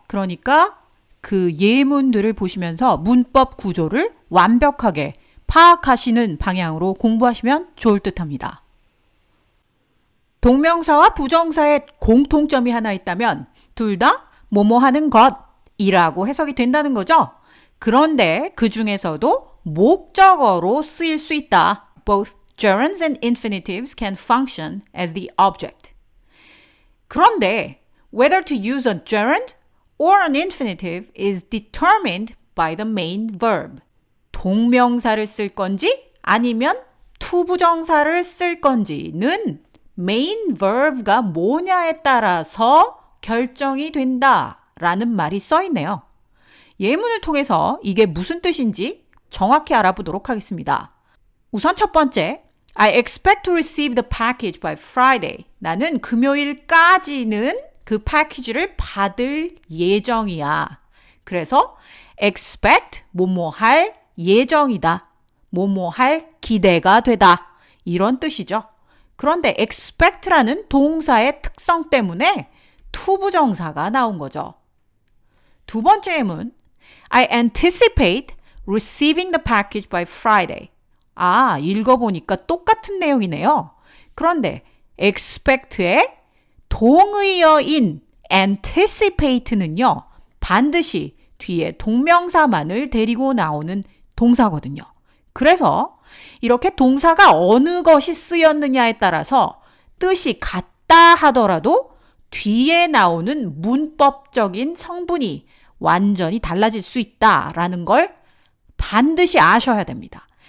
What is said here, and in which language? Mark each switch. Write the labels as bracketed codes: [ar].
[ko] 그러니까 그 예문들을 보시면서 문법 구조를 완벽하게 파악하시는 방향으로 공부하시면 좋을 듯 합니다. 동명사와 부정사의 공통점이 하나 있다면 둘 다 뭐뭐 하는 것이라고 해석이 된다는 거죠. 그런데 그 중에서도 목적어로 쓰일 수 있다. [en] Both gerunds and infinitives can function as the object. [ko] 그런데 [en] whether to use a gerund or an infinitive is determined by the main verb. [ko] 동명사를 쓸 건지 아니면 투부정사를 쓸 건지는 main verb가 뭐냐에 따라서 결정이 된다라는 말이 써 있네요. 예문을 통해서 이게 무슨 뜻인지 정확히 알아보도록 하겠습니다. 우선 첫 번째, [en] I expect to receive the package by Friday. [ko] 나는 금요일까지는 그 패키지를 받을 예정이야. 그래서 expect, 뭐뭐 할 예정이다. 뭐뭐 할 기대가 되다. 이런 뜻이죠. 그런데 expect라는 동사의 특성 때문에 투부정사가 나온 거죠. 두 번째 예문, [en] I anticipate receiving the package by Friday. [ko] 읽어보니까 똑같은 내용이네요. 그런데 expect의 동의어인 anticipate는요, 반드시 뒤에 동명사만을 데리고 나오는 동사거든요. 그래서 이렇게 동사가 어느 것이 쓰였느냐에 따라서 뜻이 같다 하더라도 뒤에 나오는 문법적인 성분이 완전히 달라질 수 있다라는 걸 반드시 아셔야 됩니다.